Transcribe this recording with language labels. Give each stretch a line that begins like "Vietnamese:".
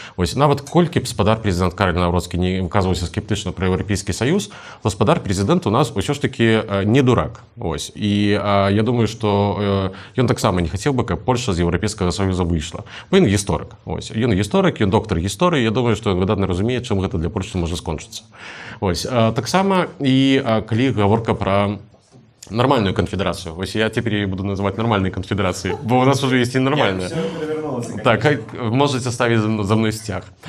Belarusian: Вось нават колькі б спадар прэзідэнт Карл Навроцкі не выказваўся скептычна пра Еўрапейскі Саюз, то спадар прэзідэнт у нас усё ж такі не дурак. Ось. І я думаю, што ён таксама не хацеў бы, каб Польша з Еўрапейскага Саюза выйшла. Бо ён гісторык. Ось. Ён гісторык, ён доктар гісторыі. Я думаю, што ён выдатна разумее, чым гэта для Польшчы можа скончыцца. Ось. Таксама і калі гаворка пра нормальную конфедерацию.
Russian: Ось я теперь ее буду называть нормальной конфедерацией, бо у нас уже есть и нормальная. Так, можете ставить за мной стяг.